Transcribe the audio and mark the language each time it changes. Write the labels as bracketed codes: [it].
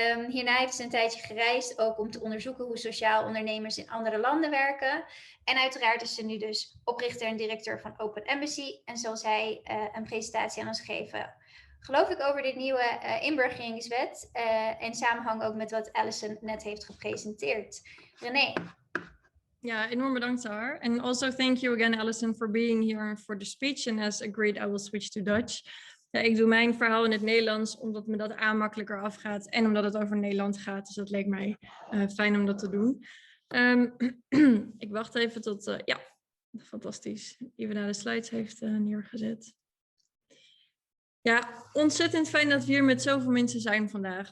[nl] Hierna heeft ze een tijdje gereisd, ook om te onderzoeken hoe sociaal ondernemers in andere landen werken. En uiteraard is ze nu dus oprichter en directeur van OpenEmbassy en zal zij een presentatie aan ons geven. Geloof ik over dit nieuwe inburgeringswet in samenhang ook met wat Alison net heeft gepresenteerd. René. Ja, enorm bedankt Sahar. [en] And also thank you again, Alison, for being here for the speech. And as agreed, I will switch to Dutch. [nl] Ja, ik doe mijn verhaal in het Nederlands, omdat me dat makkelijker afgaat en omdat het over Nederland gaat. Dus dat leek mij fijn om dat te doen. Ik wacht even tot, ja, fantastisch. Even naar de slides heeft neergezet. Ja, ontzettend fijn dat we hier met zoveel mensen zijn vandaag.